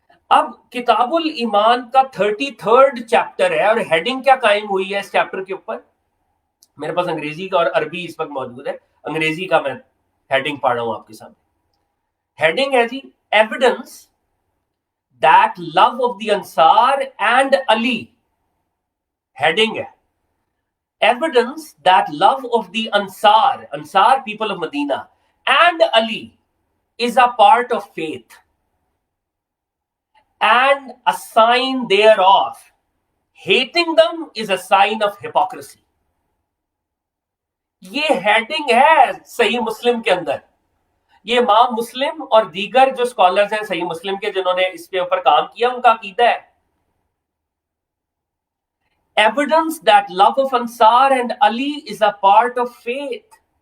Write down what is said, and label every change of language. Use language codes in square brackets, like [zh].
[ur] اب کتاب الایمان کا 33rd چیپٹر ہے، اور ہیڈنگ کیا قائم ہوئی ہے اس چیپٹر کے اوپر؟ میرے پاس انگریزی کا اور عربی اس وقت موجود ہے، انگریزی کا میں ہیڈنگ پڑھ رہا ہوں آپ کے سامنے۔ ہیڈنگ ہے جی، [en] Evidence that love of the Ansar and Ali. [ur] ہیڈنگ ہے [en] Evidence that love of the Ansar people of Medina and Ali is a part of faith and a sign thereof. Hating them is a sign of hypocrisy. [ur] یہ heading ہے صحیح مسلم کے اندر۔ یہ امام مسلم اور دیگر جو سکالرز ہیں صحیح مسلم کے، جنہوں نے اس کے اوپر کام کیا، ان کا عقیدہ ہے [en] Evidence that love of Ansar and Ali is a part of faith.